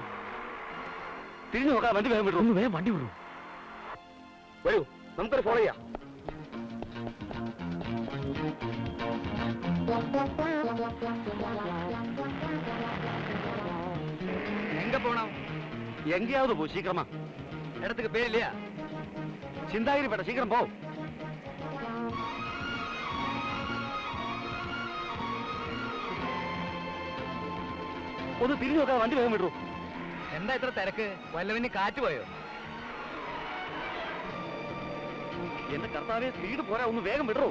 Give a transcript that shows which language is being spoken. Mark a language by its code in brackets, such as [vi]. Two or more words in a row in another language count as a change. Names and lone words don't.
[ml] തിരിഞ്ഞു നോക്കാം. വണ്ടി വേഗം വിടും. വേഗം വണ്ടി വിടും. വരൂ, നമുക്കൊരു ഫോളോ ചെയ്യാം. [ta] எங்க போணம்? எங்கயாவது போ, சீக்கிரமா. இடத்துக்கு பேர் இல்லையா? [ml] ചിന്താഗിരി പേട്ട, ശീഘ്രം പോ. ഒന്ന് തിരിഞ്ഞു നോക്കാം. വണ്ടി വേഗം വിടൂ. എന്താ ഇത്ര തിരക്ക്? വല്ലവന് കാറ്റ് പോയോ? എന്റെ കർത്താവെ, സ്പീഡ് പോരാ, ഒന്ന് വേഗം വിടൂ.